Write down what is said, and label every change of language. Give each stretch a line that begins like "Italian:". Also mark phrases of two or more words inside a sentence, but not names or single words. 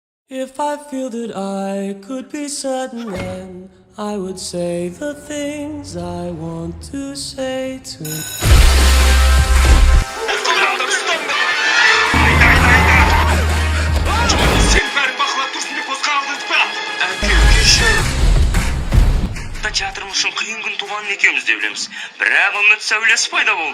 English: If I feel that I could be certain, then I would say the things I want to say to
Kazakh: Театрымыздың қиын күн туғанын екеуміз де білеміз. Бірақ үміт сәулесі пайда болды.